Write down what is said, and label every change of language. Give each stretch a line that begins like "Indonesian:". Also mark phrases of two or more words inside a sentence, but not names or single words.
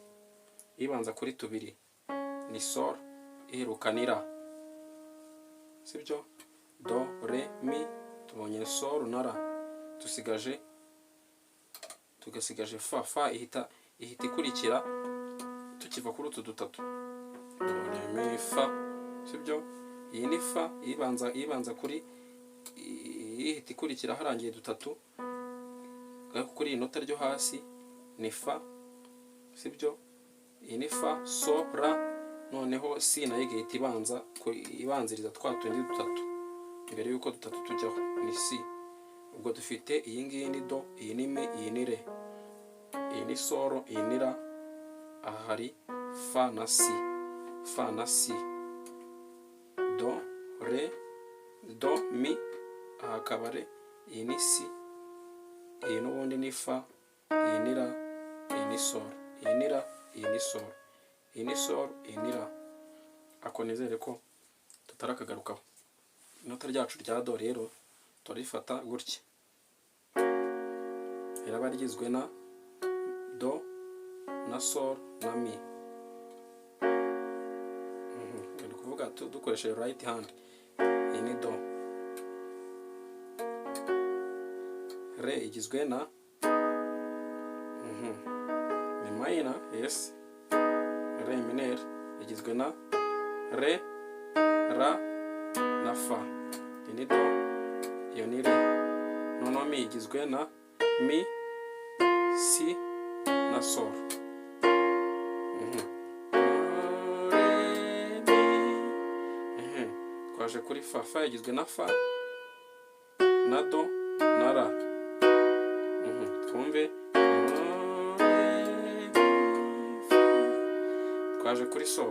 Kinyarwanda: Ibanza kuri tubiri ni sol, iheruka ni ra, sibyo? Do, re, mi, tubonye sol na ra, tugasigaje fa. Fa ihita ikurikira tukiva kuri utu dutatu. Do, re, mi, fa, sibyo? Iyi ni fa, ibanza kuri ihita ikurikira harangiye dutatu. Kuri iyi nota ryo hasi ni fa, sibyo? Iyi ni fa, so, ra, noneho si nayo igahita ibanziriza twa tundi dutatu mbere yuko dutatu tujyaho, ni si. Ubwo dufite iyi ngiyi ni do, iyi ni mi, iyi ni re, iyi ni soro, iyi ni ra. Aha hari fa na si, fa na si, do, re, do, mi, aha akaba re, iyi ni si, iyi n'ubundi ni fa, iyi ni ra, iyi ni soro, iyi ni ra, iyi ni soro, iyi ni soro, iyi ni ra. Ako nizere ko tutarakagarukaho. Inota ryacu rya do rero turifata gutya, iraba rigizwe na do na sol na mi. Ndi kuvuga dukoresheje
English: right hand.
Kinyarwanda: Iyi ni do. Re igizwe na ni
English: minor, yes.
Kinyarwanda: Re minor igizwe na re, ra na fa. Iyi ni do, iyo ni re. Noneho mi igizwe na mi, si na sol. Twaje kuri fa. Fa igizwe na fa na do na ra. Twumve. Twaje kuri sol.